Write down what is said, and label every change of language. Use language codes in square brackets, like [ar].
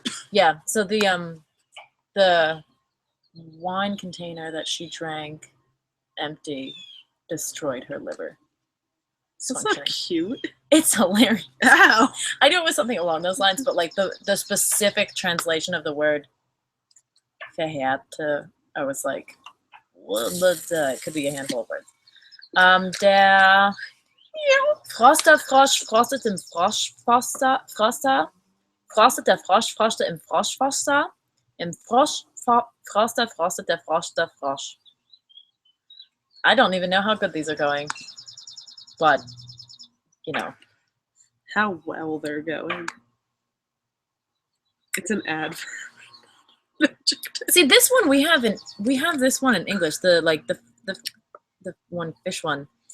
[en] Yeah, so the wine container that she drank empty destroyed her liver. That's not cute. It's hilarious. Ow. I knew it was something along those lines, but like the specific translation of the word verhärte, I was like, well, it could be a handful of words. [de] Der Frosterfrosch frostet im Froschfoster. Frostet der Frosch frostet im Froschfoster. Im Froster frostet der Frosch. [en] I don't even know how good these are going. But, you know. How well they're going. It's an ad for See, this one we have this one in English, the one fish one.